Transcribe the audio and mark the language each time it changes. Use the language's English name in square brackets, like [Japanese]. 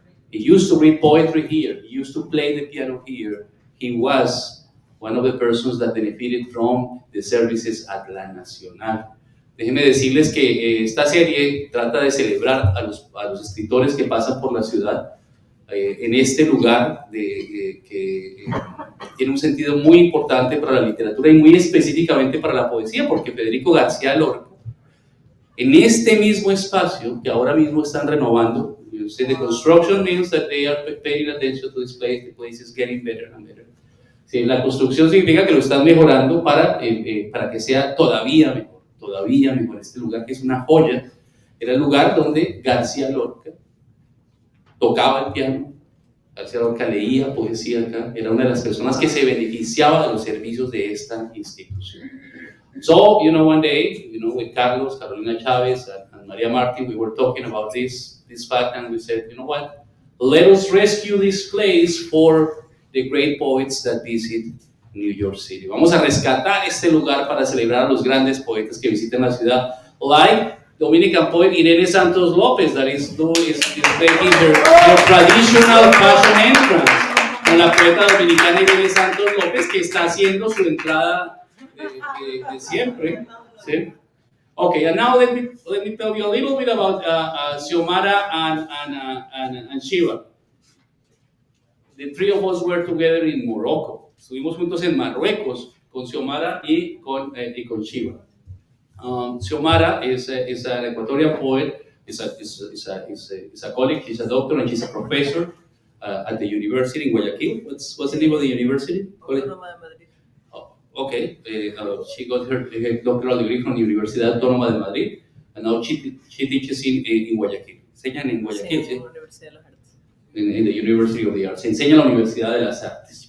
[English] He used to read poetry here, he used to play the piano here. He was one of the persons that benefited from the services at la Nacional. [Spanish] Déjenme decirles que esta serie trata de celebrar a los escritores que pasan por la ciudad en este lugar que tiene un sentido muy importante para la literatura y muy específicamente para la poesía, porque Federico García Lorca, en este mismo espacio que ahora mismo están renovando, [English] you see, the construction means that they are paying attention to this place, the place is getting better and better. [Spanish] Sí, la construcción significa que lo están mejorando para que sea todavía mejor. Este lugar que es una joya, era el lugar donde García Lorca tocaba el piano, García Lorca leía poesía acá, era una de las personas que se beneficiaba de los servicios de esta institución. [English] So, one day, with Carlos, Carolina Chavez, and Maria Martin, we were talking about this fact, and we said, you know what, let us rescue this place for the great poets that visit New York City. [Spanish] Vamos a rescatar este lugar para celebrar a los grandes poetas que visitan la ciudad, [English] like Dominican poet Irene Santos López, that is making her traditional fashion entrance. [Spanish] Con la poeta dominicana Irene Santos López, que está haciendo su entrada de siempre. ¿Sí? [English] Okay, and now let me tell you a little bit about Siomara and Shiva. The three of us were together in Morocco. Estuvimos juntos en Marruecos con Siomara y con Shiva. Xiomara is an Ecuadorian poet, is a colleague, she's a doctor and she's a professor at the university in Guayaquil. What's the name of the university? [Spanish] Autónoma de Madrid. [English] Oh, okay, she got her doctoral degree from the Universidad Autónoma de Madrid, and now she teaches in Guayaquil. [Spanish] Enseñan en Guayaquil, ¿sí? En la Universidad de las Artes. [English] In the University of the Arts. [Spanish] Se enseña en la Universidad de las Artes.